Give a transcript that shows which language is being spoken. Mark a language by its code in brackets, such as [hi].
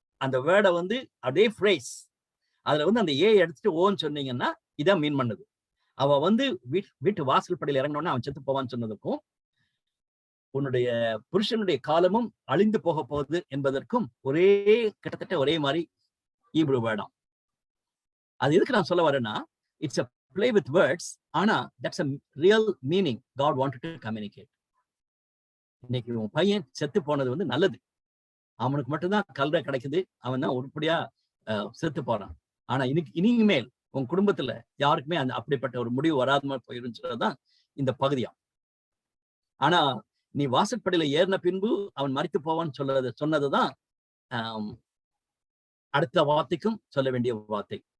[ta] அந்த வேர்டை வந்து அதே ஃப்ரேஸ், அதுல வந்து அந்த ஏ எடுத்துட்டு ஓன்னு சொன்னீங்கன்னா இதான் மீன் பண்ணுது. அவ வந்து வீட்டு வாசல் படியில் இறங்கினோன்னா அவன் செத்து போவான்னு சொன்னதுக்கும், உன்னுடைய புருஷனுடைய காலமும் அழிந்து போக போகுது என்பதற்கும் ஒரே கிட்டத்தட்ட ஒரே மாதிரி ஹீப்ரூ வேர்டாம். அது எதுக்கு நான் சொல்ல வரேன்னா, [en] இட்ஸ் a play with words, ஆனா that's a real meaning God wanted to communicate. [ta] இன்னைக்கு உன் பையன் செத்து போனது வந்து நல்லது, அவனுக்கு மட்டும்தான் கல்ற கிடைக்குது, அவன் தான் உருப்படியா செத்து போறான். ஆனா இனிமேல் உன் குடும்பத்துல யாருக்குமே அந்த அப்படிப்பட்ட ஒரு முடிவு வராத மாதிரி போயிருச்சுதான் இந்த பகுதியா. ஆனா நீ வாசற்படியில ஏறின பின்பு அவன் மரித்து போவான்னு சொன்னதுதான் அடுத்த வார்த்தைக்கும் சொல்ல வேண்டிய வார்த்தை.